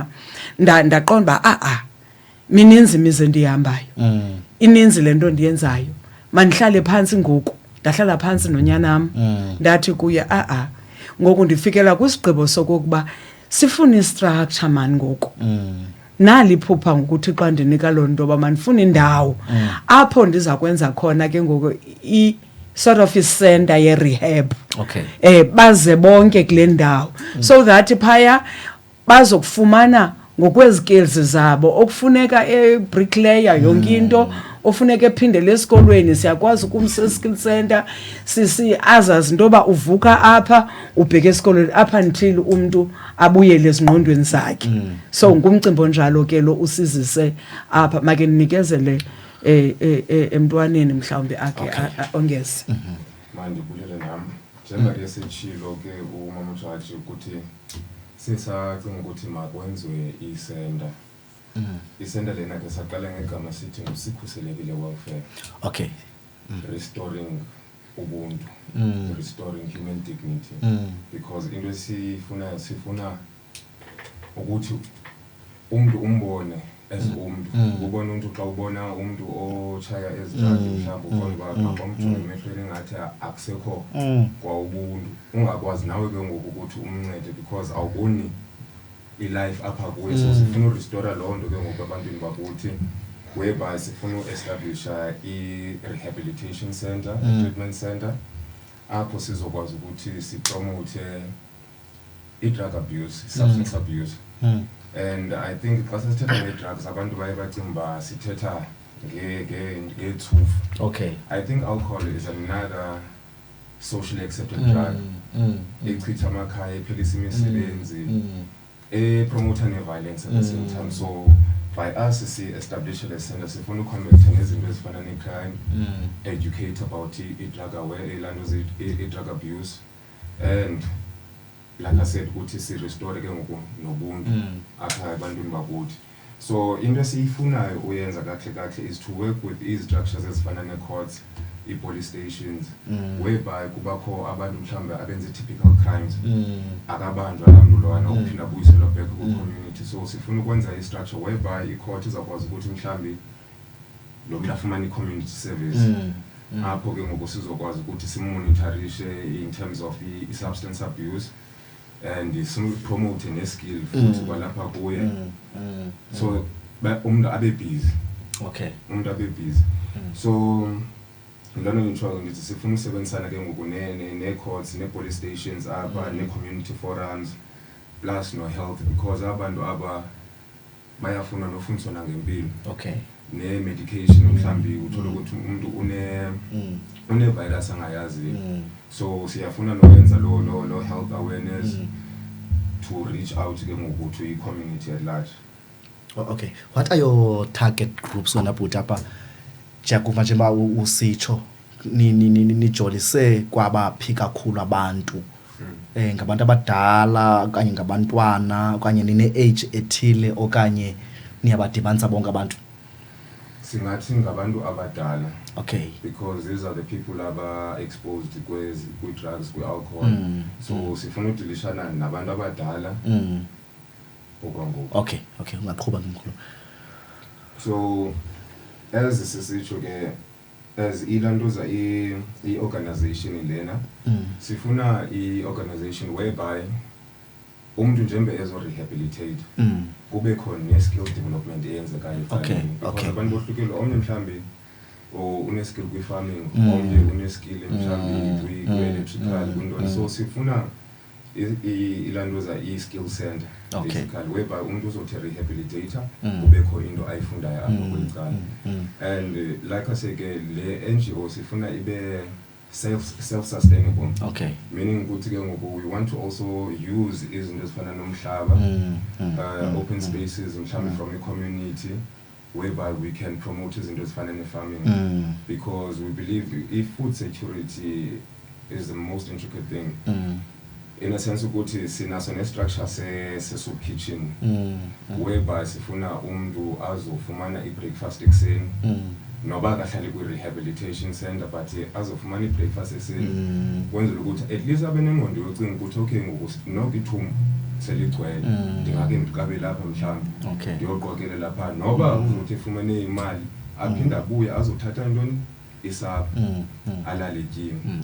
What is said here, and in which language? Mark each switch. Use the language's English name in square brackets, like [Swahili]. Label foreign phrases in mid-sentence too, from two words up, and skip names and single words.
[Xhosa] ndaqonda ba mininzi imize ndihambayo ininzi lento ndiyenzayo manihlale phansi ngoku ndahlala phansi nonyanam ndathi kuye ngoku ndifikela kwisigqibo sokuba sifuna istructure man ngoku naliphupha ngokuthi xa ndinika loo nto mandifuna indawo apho ndiza kwenza khona ke ngoku [English] sort of [Xhosa] isenta ye-rehab baze bonke kule ndawo [English] so that [Xhosa] phaya bazokufumana ngokwezikills zabo okufuneka bricklayer yonke into ofuneka ephindele esikolweni siyakwazi ukumsa [English] skill center [Xhosa] azazi into yoba uvuka apha ubheke esikolweni apha until umuntu abuyele ezingqondweni zakhe so ngumcimbi onjalo ke lo usizise apha make nikezele emntwaneni mhlawumbe akhe ongeze mandibulele nami njengoba esechilo ke umama uJaji ukuthi sisacinga ukuthi makwenziwe isenta isenta lena ke saqala ngegama sithi ngusikhuselekile [English] welfare restoring [Xhosa] ubuntu [English] restoring human dignity because [Xhosa] into sifuna ukuthi umuntu umbone as umuntu ubona umuntu xa ubona umuntu ochaya ezidlali mhlawumbe ubona bamjonge emehlweni ngathi akusekho kwa ubuntu ungakwazi nawe ke ngoku ukuthi umncede because awuboni ilife apha kuwe so sifuna restore loo nto ke ngoku abantwini bakuthi whereby sifuna uestablisha [English] i-rehabilitation center treatment center [Xhosa] apho sizokwazi ukuthi sipromote i- [English] drug abuse substance abuse and I think [Xhosa] xa sithetha nge-drugs abantu baye bacimba sithetha ngethufu [English] I think alcohol is another socially accepted drug [Xhosa] echitha amakhaya ephelisa imisebenzi promote ne-violence [English] at the same time so by us establish a center [Xhosa] sifuna uconnecta nezinto ezifana ne-crime [English] educate about i-drug i-drug abuse and like I said [Xhosa] ukuthi si-restore ke ngoku nobuntu apha ebantwini bakuthi so into esiyifunayo uyenza kahle [English] is to work with these structures [Xhosa] ezifana ne-courts [English] i-police stations [Xhosa] whereby kubakho abantu mhlawumbe abenza typical crimes akabanjwa lamntu lowana ukuphinda buyiselwa back ku-community so sifuna ukwenza i-structure whereby i-court izakwazi ukuthi mhlawumbe lo muntu afumane [English] i-community service [Xhosa] apho ke ngoku sizokwazi ukuthi simonitorishe [English] in terms of i-substance abuse and promote [Xhosa] ne-skill futhi kwalapha kuye so umuntu abe busy umuntu abe busy so lona ngitshwa ngithi sifuna usebenzisana ke ngoku ne-courts [English] ne-police stations [Xhosa] apha [English] ne-community forums plus [Xhosa] no-health because abantu aba bayafuna nofundiswa ngempilo ne-medication mhlawumbe uthola ukuthi umuntu une-virus angayazi so siyafuna nokwenza lo [English] health awareness to reach out [Xhosa] ke ngokuthi [English] i-community at large. What are your target groups [Xhosa] wena bhuti apha njengoba nje usitsho nijolise kwabaphi kakhulu abantu ngabantu abadala okanye ngabantwana okanye nine-age ethile okanye niyabadibanisa bonke abantu? Singathi ngabantu abadala [English] because these are the people [Xhosa] aba exposed kwi-drugs kwi-alcohol so sifuna udilishana nabantu abadala okwangoku. Okay ungaqhuba ngimkhulu. [English] So as [Xhosa] sisitsho ke as ilantuza i-organization lena sifuna i-organization whereby umuntu njembe ezo-rehabilitate kube khona [English] ne-skill development [Xhosa] eyenzekayo because abantu bohlukile omnye mhlawumbe une-skill kwi-farming omnye une-skill mhlawumbe kwi-electrical kwintoni so sifuna ilantuza i-skill [English] center basically whereby [Xhosa] umuntu uzothi rehabilitator kubekho into ayifundayo apho kwicala [English] and like I say [Xhosa] ke le NGO sifuna ibe [English] self-sustainable meaning [Xhosa] ukuthi ke ngoku [English] we want to also use [Xhosa] izinto ezifana nomhlaba [English] open spaces [Xhosa] mhlawumbe [English] from the community whereby we can promote [Xhosa] izinto ezifana ne-farming [English] because we believe if food security is the most intricate thing in a sense ukuthi [Xhosa] sinaso ne-structure se-soup kitchen whereby sifuna umuntu azofumana i-breakfast ekuseni noba akahlali kwi- [English] rehabilitation center but [Xhosa] azofumana i-breakfast ekuseni kwenzela ukuthi [English] at least [Xhosa] abe nengqondo yocinga ukuthi okay ngoku noko ithumbu seligcwele ndingake ndikabe lapha mhlawumbi ndiyoqokele lapha noba uzothi efumene imali aphinde abuye azothatha ntoni isapha alale etyini.